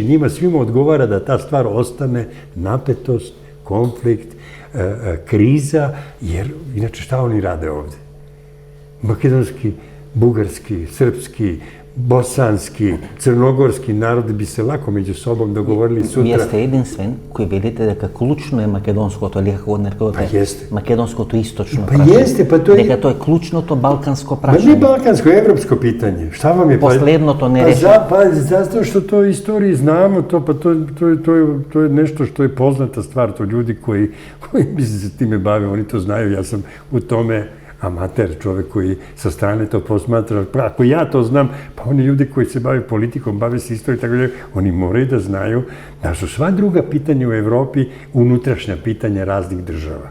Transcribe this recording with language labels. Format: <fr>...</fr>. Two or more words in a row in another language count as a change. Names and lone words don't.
<sr>Njima svima odgovara da ta stvar ostane napetost, konflikt, kriza, jer inače šta oni rade ovde? Makedonski, bugarski, srpski, bosanski, crnogorski narod bi se lako među sobom dogovorili sutra.</sr> <mk>Вие сте единствен кој велите дека клучно е македонското, или како го нарекувате, македонското источно прашање. Дека тоа е клучното балканско прашање.</mk> <sr>Не балканско, европско питање. Šta vam je?</sr> <mk>Последното нерешено.</mk> <sr>Zato što to u istoriji znamo, to je nešto što je poznata stvar, to ljudi koji bi se time bave, oni to znaju, ja sam u tome amater, čovek koji sa strane to posmatra. Ako ja to znam, pa oni ljudi koji se bave politikom, bave se istorijom, tako da oni moraju da znaju da su sva druga pitanja u Evropi unutrašnja pitanja raznih država.</sr>